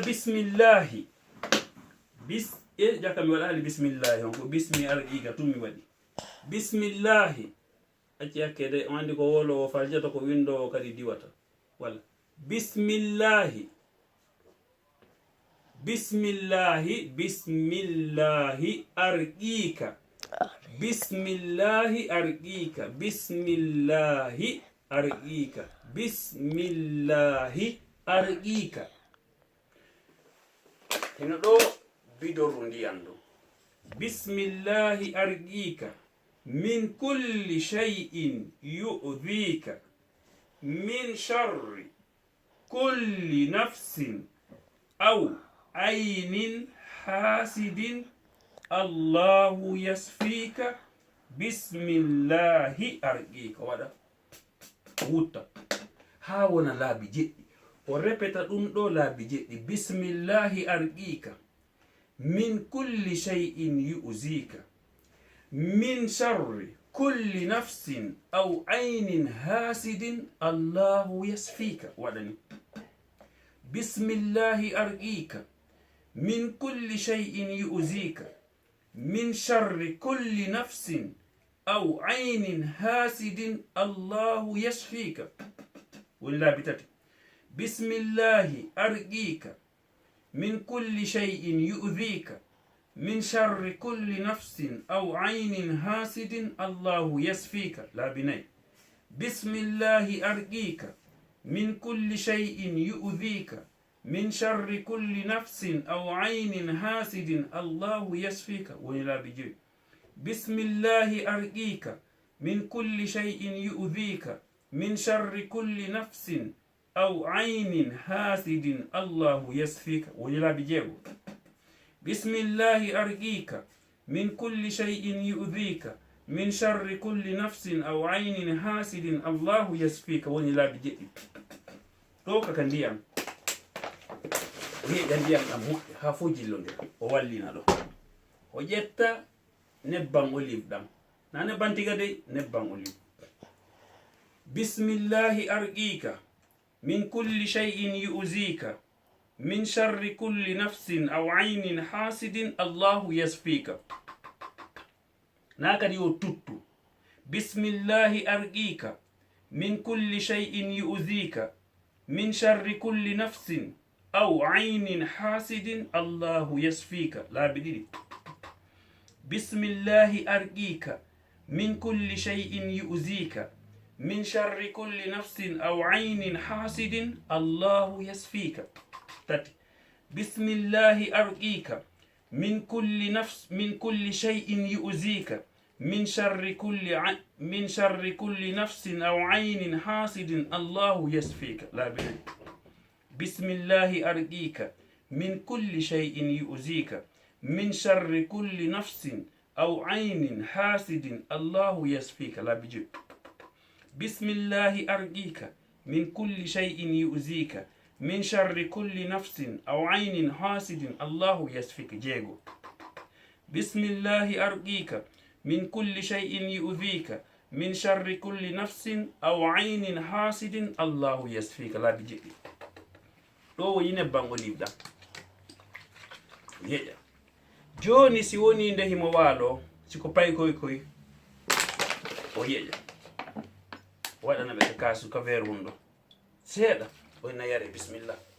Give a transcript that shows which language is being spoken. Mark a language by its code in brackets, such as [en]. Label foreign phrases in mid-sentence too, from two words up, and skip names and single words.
[ff] bismillahi ƴakka mi waɗa hali bismillahi on ko [ar] بسم أرقيك [ff] tum mi waɗi bismillahi acci hakke de on andi ko wolowo faljata ko windowo kadi diwata walla [ar] بسم الله أرقيك بسم الله أرقيك بسم الله أرقيك بسم الله أرقيك. [ff] Hino ɗo bidoru ndiyam ɗo [ar] بسم الله أرقيك من كل شيء يؤذيك من شر كل نفس أو عين حاسد الله يشفيك بسم الله أرقيك. [ff] Waɗa wutta ha wona laabi jeɗɗi [ar] o repeta ɗum ɗo laabi jeɗɗi بسم الله أرقيك من كل شيء يؤذيك من شر كل نفس أو عين حاسد الله يشفيك. waɗani بسم الله أرقيك من كل شيء يؤذيك من شر كل نفس أو عين حاسد الله يشفيك. [ff] woni laabi tati [ar] بسم الله أرقيك من كل شيء يؤذيك من شر كل نفس أو عين حاسد الله يشفيك. [ff] laabi nayi [ar] بسم الله أرقيك من كل شيء يؤذيك من شر كل نفس أو عين حاسد الله يشفيك. [ff] woni laabi joyi [ar] بسم الله أرقيك من كل شيء يؤذيك من شر كل نفس أو عين حاسد الله يشفيك. [ff] woni laabi jeego [ar] بسم الله أرقيك من كل شيء يؤذيك من شر كل نفس أو عين حاسد الله يشفيك. [ff] woni laabi jeɗɗi. ɗo kaka ndiyam o heƴa ndiyam ɗam moƴƴa ha fo jillodira o wallina ɗo o ƴetta nebban olive ɗam na nebban tiga dey nebban olive. [ar] بسم الله أرقيك من كل شيء يؤذيك من شر كل نفس أو عين حاسد الله يشفيك. [ff] na kadi yo tuttu [ar] بسم الله أرقيك من كل شيء يؤذيك من شر كل نفس أو عين حاسد الله يشفيك. [ff] laabi ɗiɗi [ar] بسم الله أرقيك من كل شيء يؤذيك من شر كل نفس أو عين حاسد الله يشفيك. tati بسم الله أرقيك من كل شيء يؤذيك من شر كل نفس أو عين حاسد الله يشفيك. [ff] laabi nayi [ar] بسم الله أرقيك من كل شيء يؤذيك من شر كل نفس أو عين حاسد الله يشفيك. [ff] laabi joyi [ar] بسم الله أرقيك من كل شيء يؤذيك من شر كل نفس أو عين حاسد الله يشفيك. jeego بسم الله أرقيك من كل شيء يؤذيك من شر كل نفس أو عين حاسد الله يشفيك. [ff] laabi jeɗɗi. ɗo woni nebban olive ɗam yeƴa. joni si woni nde himo waalo siko pay koy o yeƴa waɗana ɓe ka kasu ka verre wonɗo seeɗa oyna yare bismillah.